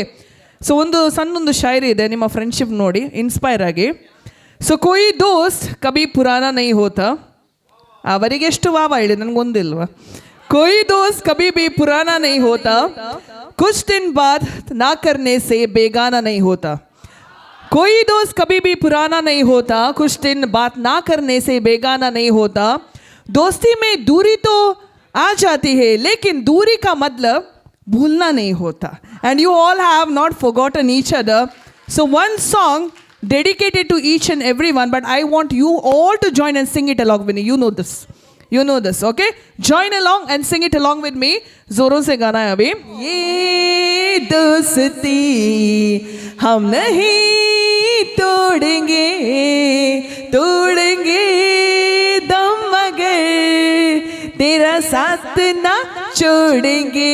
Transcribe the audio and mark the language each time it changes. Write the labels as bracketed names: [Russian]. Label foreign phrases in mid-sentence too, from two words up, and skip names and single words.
[Kannada] ಸೊ ಸಣ್ಣೊಂದು ಶಾಯರಿ ಇದೆ, ನಿಮ್ಮ ಫ್ರೆಂಡ್ಶಿಪ್ ನೋಡಿ ಇನ್ಸ್ಪೈರ್ ಆಗಿ. ಸೊ [Hindi] कोई दोस्त कभी पुराना नहीं होता, [Kannada] ಅವರಿಗೆ ಎಷ್ಟು ವಾವ ಹೇಳಿ ನನಗೊಂದಿಲ್ವಾ. [Hindi] कोई दोस्त कभी भी पुराना नहीं होता, कुछ दिन बात ना करने से बेगाना नहीं होता. कोई दोस्त कभी भी पुराना नहीं होता, कुछ दिन बात ना करने से बेगाना नहीं होता. दोस्ती में दूरी तो आ जाती है, लेकिन दूरी का मतलब भूलना नहीं होता. [English] And you all have not forgotten each other. So one song dedicated to each and everyone, but I want you all to join and sing it along with me. You know this. You know this, okay? Join along and sing it along with me. [Hindi] जोरों से गाना है अभी. ये दोस्ती हम नहीं तोड़ेंगे, तोड़ेंगे दम मगर तेरा साथ ना छोड़ेंगे.